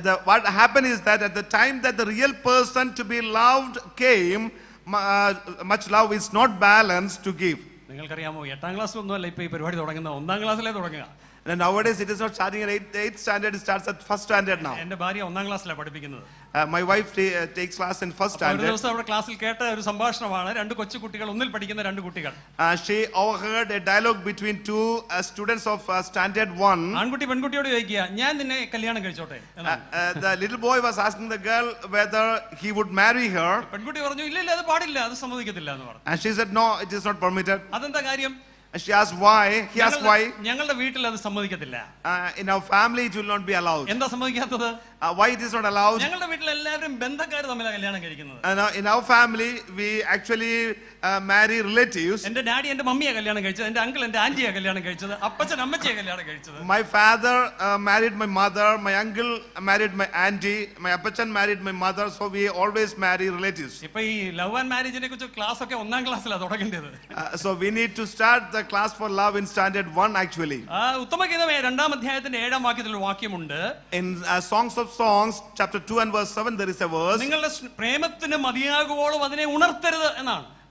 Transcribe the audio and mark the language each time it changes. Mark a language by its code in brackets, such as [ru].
[en] What happened is that at the time that the real person to be loved came, much love is not balanced to give. [ml] നിങ്ങൾക്കറിയാമോ, 8ാം class ഒന്നുമല്ല ഇപ്പൊ ഈ പരിപാടി തുടങ്ങുന്നത്, 1ാം ക്ലാസ്സിലേ തുടങ്ങുക. [en] And nowadays it is not starting at 8th standard, it starts at 1st standard now. [ml] എന്റെ ഭാര്യ 1ാം ക്ലാസ്സിലാണ് പഠിപ്പിക്കുന്നത്. [en] My wife takes class in 1st standard. [ml] ഒരു ദിവസം അവിടെ ക്ലാസ്സിൽ കേട്ട ഒരു സംഭാഷണമാണ്, 2 കൊച്ചു കുട്ടികൾ, ഒന്നിൽ പഠിക്കുന്ന 2 കുട്ടികൾ. [en] She overheard a dialogue between 2 students of standard 1. [ml] ആൺകുട്ടി പെൺകുട്ടിയോട് ചോദിക്കുക, ഞാൻ നിന്നെ കല്യാണം കഴിച്ചോട്ടെ. [en] The little boy was asking the girl whether he would marry her. [ml] പെൺകുട്ടി പറഞ്ഞു, ഇല്ല ഇല്ല, അത് പാടില്ല, അത് സമ്മതിക്കത്തില്ല എന്ന് പറഞ്ഞു. [en] And she said no, it is not permitted. [ml] അതെന്താ കാര്യം? [en] And she asked why. He asked why. [ml] ഞങ്ങളുടെ വീട്ടിൽ അത് സമ്മതിക്കത്തില്ല. [en] In our family it will not be allowed. [ml] എന്താ സമ്മതിക്കാത്തത്? [en] Why it is not allowed? [ml] ഞങ്ങളുടെ വീട്ടിൽ എല്ലാവരും ബന്ധക്കാർ തമ്മിലാണ് കല്യാണം കഴിക്കുന്നത്. [en] In our family we actually marry relatives. [ml] എന്റെ ഡാഡി എന്റെ മമ്മിയെ കല്യാണം കഴിച്ചത്, എന്റെ അങ്കിൾ എന്റെ ആന്റിയെ കല്യാണം കഴിച്ചത്, അപ്പച്ചൻ അമ്മച്ചിയെ കല്യാണം കഴിച്ചത്. [en] My father married my mother, my uncle married my auntie, my appachan married my mother, so we always marry relatives. [ml] ഇപ്പൊ ഈ ലവ് ആൻഡ് മാരേജിനെ കുറിച്ച് ക്ലാസ് ഒക്കെ 1ാം ക്ലാസ്സിലാണ് തുടങ്ങേണ്ടത്. [en] So we need to start the class for love in standard 1 actually. [ml] ഉത്തമഗീതമേ 2ാം അധ്യായത്തിന്റെ 7ാം വാക്യത്തിൽ ഒരു വാക്യമുണ്ട്. [en] In Songs of Songs chapter 2 and verse 7 there is a verse. [ml] നിങ്ങളുടെ പ്രേമത്തിന് മതിയാകുവോളം അതിനെ ഉണർത്തരുത് എന്നാണ്.